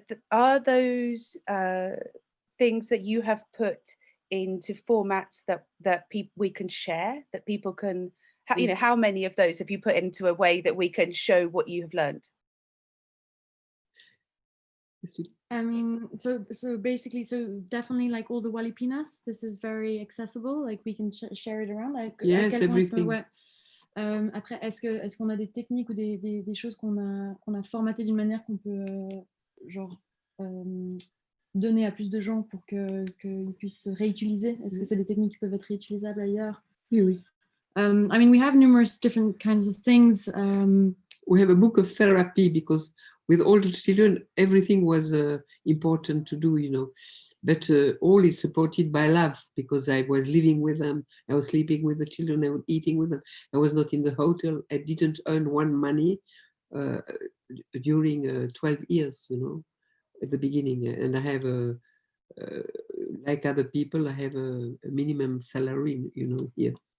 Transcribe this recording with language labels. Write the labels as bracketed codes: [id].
[en] Are those things that you have put into formats that we can share, that people can, how many of those have you put into a way that we can show what you have learned? I mean, so basically, so definitely like all the Walipinas, this is very accessible, like we can share it around. Like, yes, everything. [fr] Après, est-ce qu'on a des techniques ou des choses qu'on a formatées d'une manière qu'on peut genre donner à plus de gens pour qu'ils puissent réutiliser? Est-ce que c'est des techniques qui peuvent être réutilisables ailleurs? Oui, oui. [en] I mean, we have numerous different kinds of things. We have a book of therapy because with all the children, everything was important to do, but all is supported by love, because I was living with them, I was sleeping with the children, I was eating with them, I was not in the hotel, I didn't earn one money during 12 years, at the beginning, and I have like other people, I have a minimum salary, here.